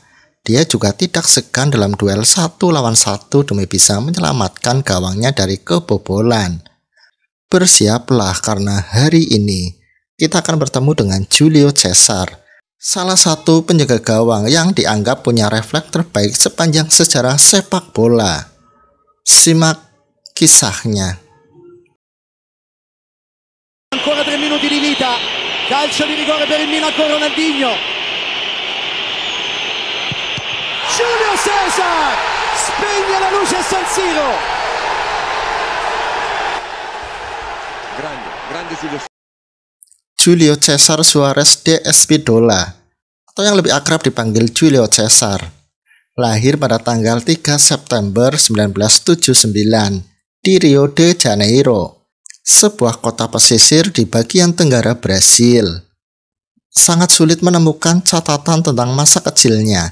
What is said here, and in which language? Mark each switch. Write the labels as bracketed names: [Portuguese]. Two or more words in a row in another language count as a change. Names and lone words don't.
[Indonesian] Dia juga tidak segan dalam duel 1 lawan 1 demi bisa menyelamatkan gawangnya dari kebobolan. Bersiaplah karena hari ini kita akan bertemu dengan Julio Cesar, salah satu penjaga gawang yang dianggap punya refleks terbaik sepanjang sejarah sepak bola. Simak kisahnya. [Italian] Ancora 3 minuti di vita, calcio di rigore per il Milan con Ronaldinho. Julio Cesar spegne la luce a San Siro. Grande [Indonesian] Julio Cesar Suarez de Espidola, atau yang lebih akrab dipanggil Julio Cesar, lahir pada tanggal 3 September 1979 di Rio de Janeiro, sebuah kota pesisir di bagian tenggara Brasil. Sangat sulit menemukan catatan tentang masa kecilnya.